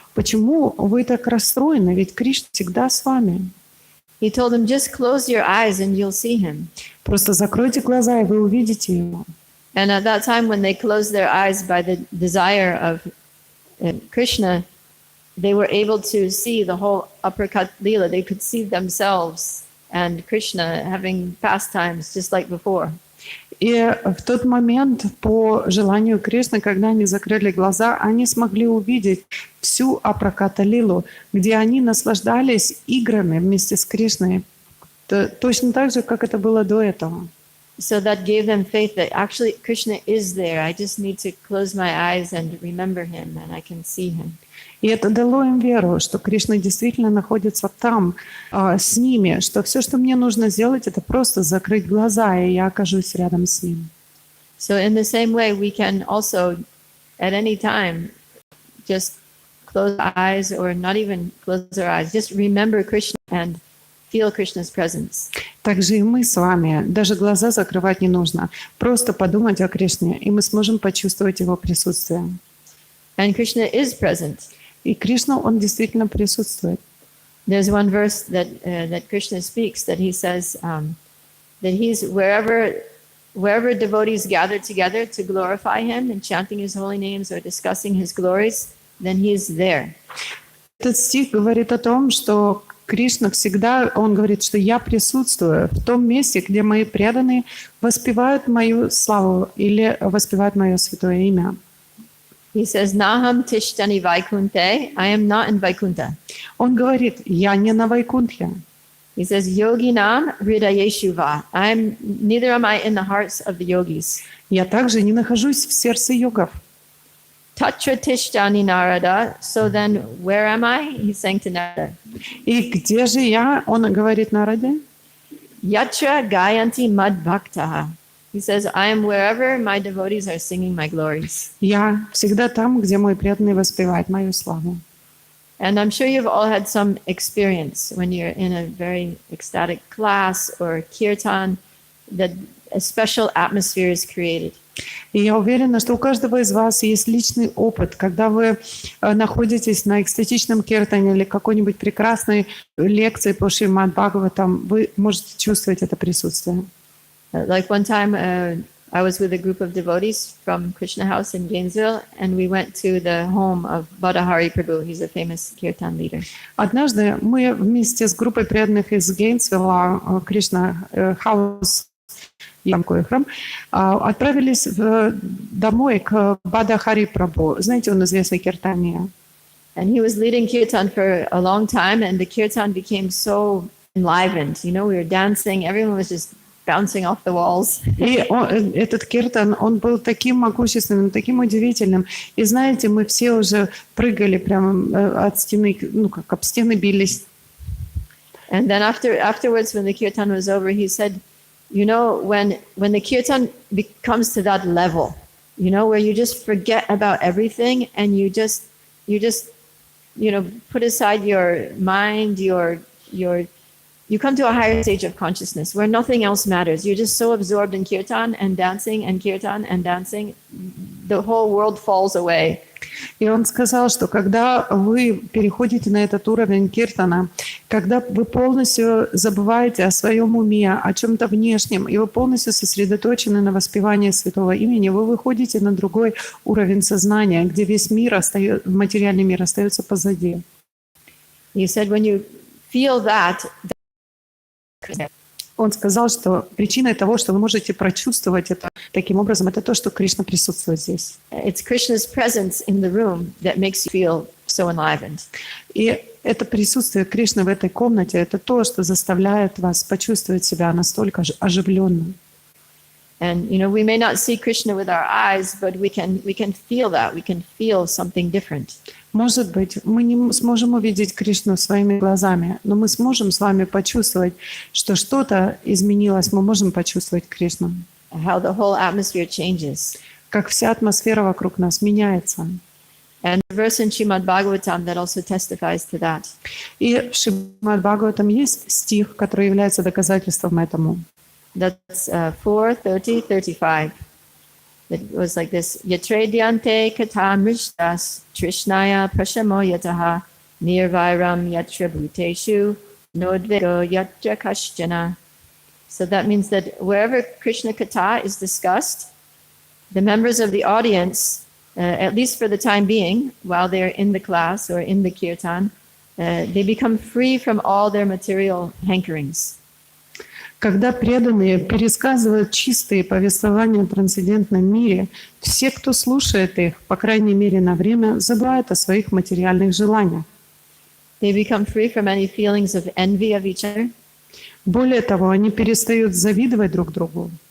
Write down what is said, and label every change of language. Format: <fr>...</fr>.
<ru>Почему вы так расстроены? Ведь Кришна всегда с вами.</ru> <en>He told them, just close your eyes and you'll see him.</en> <ru>Просто закройте глаза, и вы увидите его.</ru> <en>And at that time, when they closed their eyes by the desire of Krishna, they were able to see the whole uppercut lila. They could see themselves and Krishna having pastimes just like before.</en> <ru>И в тот момент, по желанию Кришны, когда они закрыли глаза, они смогли увидеть всю Апраката-лилу, где они наслаждались играми вместе с Кришной, точно так же, как это было до этого.</ru> <en>So that gave them faith that actually Krishna is there. I just need to close my eyes and remember him, and I can see him.</en> <ru>И это дало им веру, что Кришна действительно находится там, с ними, что все, что мне нужно сделать, это просто закрыть глаза, и я окажусь рядом с ним.</ru> <en>So in the same way, we can also, at any time, just close our eyes or not even close our eyes, just remember Krishna and feel Krishna's presence.</en> <ru>Также и мы с вами, даже глаза закрывать не нужно, просто подумать о Кришне, и мы сможем почувствовать Его присутствие.</ru> <en>And Krishna is present.</en> <ru>И Кришна, Он действительно присутствует.</ru> <en>There's one verse that Krishna speaks that he says that he's wherever devotees gather together to glorify him and chanting his holy names or discussing his glories, then he is there.</en> <ru>Этот стих говорит о том, что Кришна всегда, Он говорит, что я присутствую в том месте, где мои преданные воспевают мою славу или воспевают мое святое имя.</ru> <en>He says,</en> <sa>Naham tishtani vaikunte,</sa> <en>I am not in Vaikunta.</en> <ru>Он говорит, я не на Вайкунтхе.</ru> <en>He says,</en> <sa>Yoginam hridayeshuva,</sa> <en>neither am I in the hearts of the yogis.</en> <ru>Я также не нахожусь в сердце йогов.</ru> <sa>Tatra tishtani narada,</sa> <en>so then where am I? He's saying to Narada.</en> <ru>И где же я? Он говорит Нараде.</ru> <sa>Yatra gayanti mad bhaktaha.</sa> <en>He says, I am wherever my devotees are singing my glories.</en> <ru>Я всегда там, где мой преданный воспевает мою славу.</ru> <en>And I'm sure you've all had some experience when you're in a very ecstatic class or kirtan that a special atmosphere is created.</en> <ru>И я уверена, что у каждого из вас есть личный опыт, когда вы находитесь на экстатичном киртане или какой-нибудь прекрасной лекции по Шримад Бхагаватам, вы можете чувствовать это присутствие.</ru> <en>Like one time, I was with a group of devotees from Krishna House in Gainesville, and we went to the home of Badahari Prabhu. He's a famous kirtan leader.</en> <ru>Однажды мы вместе с группой преданных из Гейнсвилла, Кришна Хаус, такой храм, отправились домой к Бадахари Прабhu. Знаете, он известный киртания.</ru> <en>And he was leading kirtan for a long time, and the kirtan became so enlivened. You know, we were dancing, everyone was just bouncing off the walls.</en> <ru>И этот киртан, он был таким могущественным, таким удивительным. И знаете, мы все уже прыгали прямо от стены, ну как об стены бились.</ru> <en>And then afterwards, when the kirtan was over, he said, you know, when the kirtan comes to that level, you know, where you just forget about everything and you just you know, put aside your mind, you come to a higher stage of consciousness where nothing else matters. You're just so absorbed in kirtan and dancing and kirtan and dancing, the whole world falls away.</en> <ru>И он сказал, что когда вы переходите на этот уровень киртана, когда вы полностью забываете о своем уме, о чем-то внешнем, и вы полностью сосредоточены на воспевании святого имени, вы выходите на другой уровень сознания, где весь мир материальный мир остается позади.</ru> <en>He said, when you feel that,</en> <ru>он сказал, что причиной того, что вы можете прочувствовать это таким образом, это то, что Кришна присутствует здесь.</ru> <en>it's Krishna's presence in the room that makes you feel so enlivened.</en> <ru>И это присутствие Кришны в этой комнате, это то, что заставляет вас почувствовать себя настолько оживленным.</ru> <en>And you know, we may not see Krishna with our eyes, but we can feel that. We can feel something different.</en> <ru>Может быть, мы не сможем увидеть Кришну своими глазами, но мы сможем с вами почувствовать, что что-то изменилось, мы можем почувствовать Кришну.</ru> <en>How the whole atmosphere changes.</en> <ru>Как вся атмосфера вокруг нас меняется.</ru> <en>And the verse in Srimad Bhagavatam that also testifies to that.</en> <ru>И в Шримад Бхагаватам есть стих, который является доказательством этому.</ru> <en>That's 4:30-35. It was like this:</en> <sa>Yatredyante kata mrishtas trishnaya prashamo yataha nirvairam yatra bhuteshu nodvego yatra kashjana.</sa> <en>So that means that wherever Krishna kata is discussed, the members of the audience, at least for the time being, while they're in the class or in the kirtan, they become free from all their material hankerings.</en> <ru>Когда преданные пересказывают чистые повествования о трансцендентном мире, все, кто слушает их, по крайней мере на время, забывают о своих материальных желаниях.</ru> <en>They become free from any feelings of envy of each other.</en> <ru>Более того, они перестают завидовать друг другу.</ru>